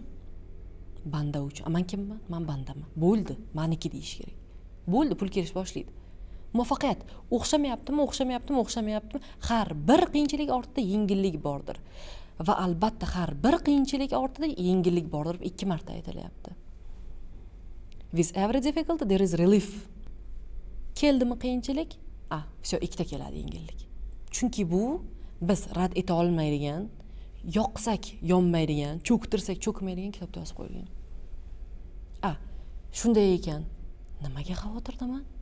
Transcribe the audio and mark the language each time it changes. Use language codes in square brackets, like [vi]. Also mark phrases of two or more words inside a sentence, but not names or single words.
[uz] Banda uchun. Men kimman? Men bandaman. Bo'ldi, meniki deyish kerak. Bo'ldi, pul kelish boshlaydi. Muvaffaqiyat o'xshamayaptimi? Har bir qiyinchilik ortida yengillik bordir. Va albatta har bir qiyinchilik ortida yengillik bordir deb 2 marta aytilyapti. [en] With every difficulty there is relief. [uz] Keldimi qiyinchilik? Всё, ikkita keladi yengillik. Chunki bu biz rad eta olmaydigan, yoqsak yonmaydigan, cho'ktirsak cho'kmaydigan kitobda yozib qo'yilgan. Shunday ekan, nimaga xavotirdaman?